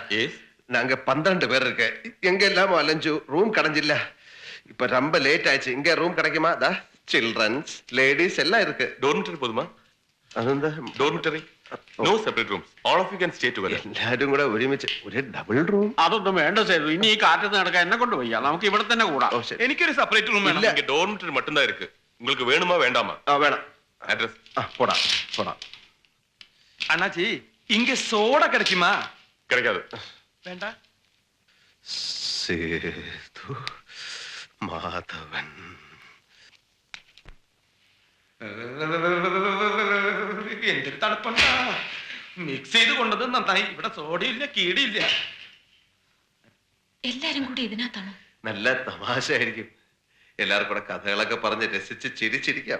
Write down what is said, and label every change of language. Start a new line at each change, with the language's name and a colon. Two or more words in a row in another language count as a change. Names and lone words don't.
Tamil: நாங்க 12 பேர் இருக்கு. எங்க எல்லாமோ அலைஞ்சு ரூம் கிடைஞ்சில்ல. இப்ப ரொம்ப லேட் ஆயிடுச்சு. இங்க ரூம் கிடைக்குமா? தா சில்ட்ரன்ஸ் லேடிஸ் எல்லாம் இருக்கு. டார்மிட்டரி போதுமா?
Malayalam: അതെന്താ
English: Dormitory? No separate rooms. All of you can stay together.
Malayalam: എല്ലാരും കൂടെ ഒരുമിച്ച് ഒരു ഡബിൾ റൂം. അതൊന്നും വേണ്ട സേതു. ഇനി ഈ കാറ്റത്ത് നടക്കാൻ എന്നെ കൊണ്ട് വയ്യ. നമുക്ക് ഇവിടെ തന്നെ കൂടാം. എനിക്കൊരു സെപ്പറേറ്റ് റൂം വേണം.
Tamil: ഇங்க ഡോർമിറ്ററി மட்டும் தான் இருக்கு. உங்களுக்கு வேணுமா வேண்டாமா? வேணாம். அட்ரஸ் போடா போடா. அண்ணாச்சி இங்க சோடா கிடைக்குமா? கிடைக்காது. வேண்டாம். சேது மாதவன்.
Malayalam: എന്തൊരു തണുപ്പുണ്ടാ. മിക്സ് ചെയ്ത് കൊണ്ടത് നന്നായി. ഇവിടെ സോഡയില്ല കീടിയില്ല. എല്ലാരും കൂടി ഇതിനകത്താണോ? നല്ല തമാശയായിരിക്കും. എല്ലാവർക്കും കൂടെ കഥകളൊക്കെ പറഞ്ഞ് രസിച്ച് ചിരിച്ചിരിക്കാം.